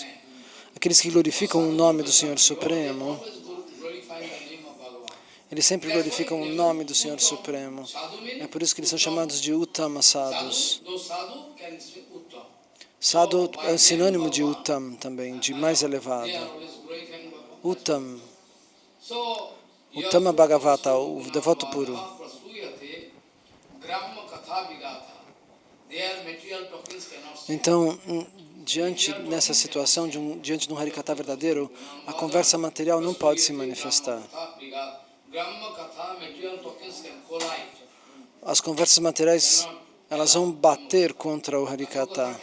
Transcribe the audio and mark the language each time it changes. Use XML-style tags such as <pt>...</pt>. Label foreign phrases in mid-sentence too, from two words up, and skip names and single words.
<pt>Aqueles que glorificam o nome do Senhor Supremo, eles sempre glorificam o nome do Senhor Supremo. É por isso que eles são chamados de</pt> <sa>Uttama Sadhus.</sa> <pt>Sadhu é sinônimo de Uttam também, de mais elevado.</pt> <sa>Uttam. Uttama Bhagavata,</sa> <pt>o devoto puro. Então, nessa situação, diante de um Harikatha verdadeiro, a conversa material não pode se manifestar. As conversas materiais elas vão bater contra o Harikata.</pt>